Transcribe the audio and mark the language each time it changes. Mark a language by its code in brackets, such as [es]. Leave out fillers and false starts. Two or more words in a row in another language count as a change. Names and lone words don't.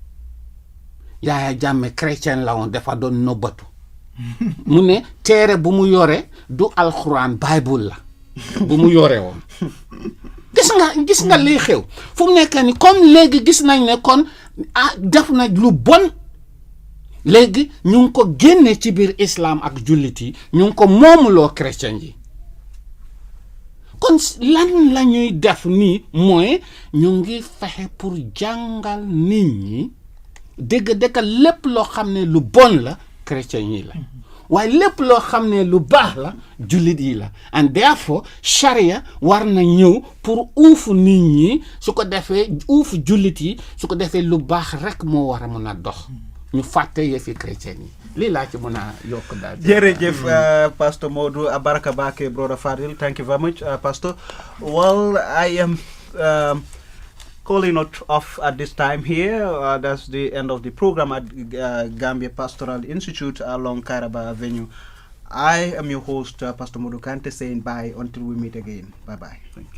[wo] Yaya Jammeh chrétien la woon dafa doon nobbatu mu ne téere bu mu yore du alxuraan Bible la bu mu yore woon gis nga lii xew fu mu nekk ni comme léegi gis nañ ne kon def na lu bon léegi ñu ngi ko génne ci biir islam ak jullit yi ñu ngi ko moomuloo chrétien yi kon lan la ñuy def nii mooy ñu ngi fexe pour jàngal nit ñi dëgg lépp loo xam ne lu bon la chrétien yi la waaye lépp loo xam ne lu baax la jullit yi la [en] and therefore [wo] charia war na ñëw pour uufu nit ñi su ko defee uufu jullit yi su ko defee lu baax rek moo war a mën a dox ñu fàtte yëfi chrétien yi lii laa ci mën a yokk daal. [en] jërëjëf Pastor Modou Baraka Bake brother Fadil, thank you very much Pastor. Well, I am calling it off at this time here. That's the end of the program at Gambia Pastoral Institute along Kairaba Avenue. I am your host, Pastor Modou Kante, saying bye until we meet again.